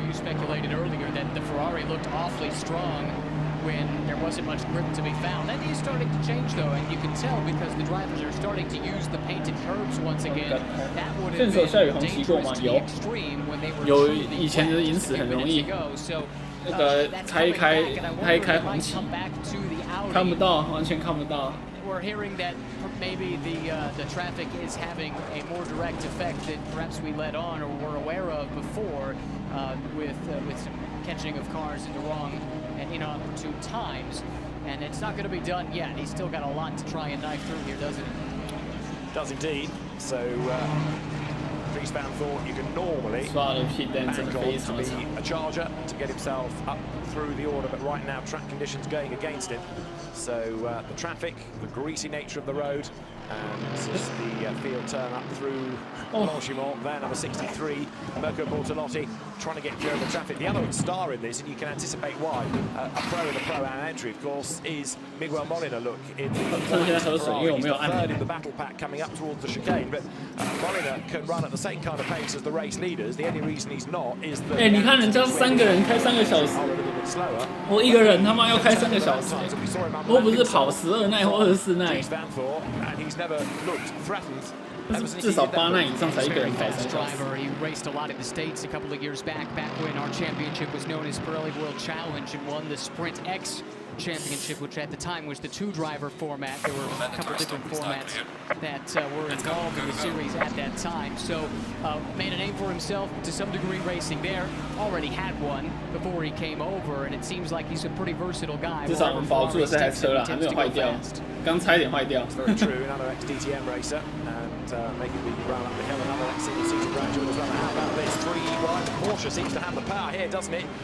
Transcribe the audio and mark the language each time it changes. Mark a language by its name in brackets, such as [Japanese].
[English] You speculated earlier that the Ferrari looked awfully strong when there wasn't much grip to be found. That is starting to change, though, and you can tell because the drivers are starting to use the painted curbs once again. That would have been dangerously extreme when they were [Chinese] 有以前的银石很容易。那个开一开红旗，看不到，完全看不到。 [English] We're hearing that maybe the traffic is having a more direct effect than perhaps we let on or were aware of before, with some catching of cars in the wrong and inopportune times. And it's not going to be done yet. He's still got a lot to try and knife through here, doesn't he? Does indeed. So. Fan thought you could normally be a charger to get himself up through the order, but right now track conditions going against him. So the traffic, the greasy nature of the road, and the field turn up through Longchamp. There, number 63, Mirko Bortolotti, trying to get clear of the traffic. The other star in this, and you can anticipate why, a pro in the Pro-Am entry, of course, is Miguel Molina. Look, in the battle pack coming up towards the chicane, but Molina can run at the same kind of pace as the race leaders. The only reason he's not is that [Chinese] 你看人家3个人开3个小时，我一个人他妈要开3个小时，我不是跑12耐或24耐，至少8耐以上才一个人跑3小时。 [English] He raced a lot in the States a couple of years back when our championship was known as Pirelli World Challenge, and won the Sprint X Championship, which at the time was the 2-driver format. There were a couple different formats that were involved in the series at that time. So made a name for himself to some degree racing there. Already had one before he came over, and it seems like he's a pretty versatile guy. [Chinese] 至少我们保住了这台车了，还没有坏掉，刚差一点坏掉。 [English] Very true, another ex-DTM racer, and making the run up the hill, another ex-season graduate as well. How about this? Porsche seems to have the power here, doesn't it?